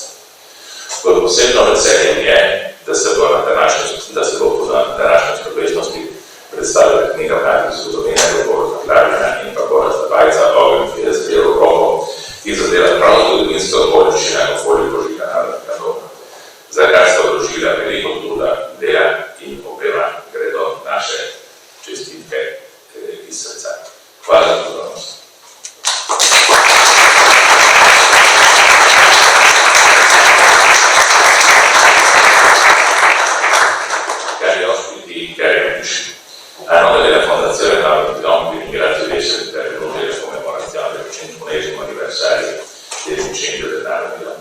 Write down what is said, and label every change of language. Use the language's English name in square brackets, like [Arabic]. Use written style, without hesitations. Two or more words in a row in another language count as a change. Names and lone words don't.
[Slovenian] Posebno veselje je, da se bo na današnji slovesnosti predstavila knjiga mladih zgodovinarjev Boruta Glavina in pa Borasta Bajca Ogenj 50 rokov, ki zadeva prav zgodovinske okoliščine okoli Božiga Narodnega doma. Za kar sta vložila veliko truda, dela in obema gredo naše čestitke iz srca. Hvala za pozornost. [Italian] Hanno della Fondazione Narodni dom vi ringrazio di essere intervenuti alla commemorazione del 100° anniversario dell'incendio del Narodni dom.